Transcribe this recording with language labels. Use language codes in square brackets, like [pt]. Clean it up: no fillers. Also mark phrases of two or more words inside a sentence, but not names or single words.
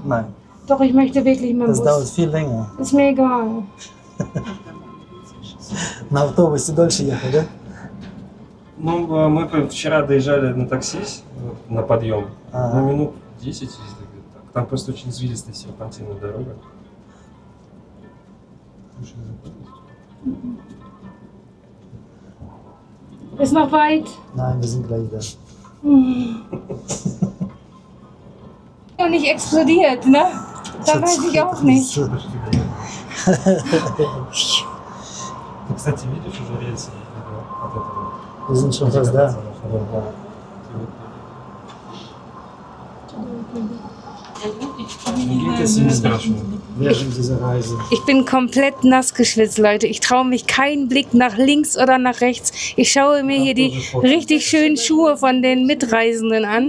[de] Nein, Doch, ich möchte wirklich mit dem das Bus. dauert viel länger. Ist mir egal. [ru] На автобусе дольше ехать, да? Ну, мы вчера доезжали на такси, вот, на подъем, Ага. ну, минут 10 езды где-то так. Там просто очень извилистая серпантинная дорога. [de] Ist noch weit. Nein, wir sind gleich da. Und nicht explodiert, ne? Da weiß ich auch nicht. [ru] Ты, кстати, видишь уже рельсы от этого? [de] Wir sind schon fast da. Während dieser Reise. Ich bin komplett nass geschwitzt, Leute. Ich traue mich keinen Blick nach links oder nach rechts. Ich schaue mir hier die richtig schönen Schuhe von den Mitreisenden an.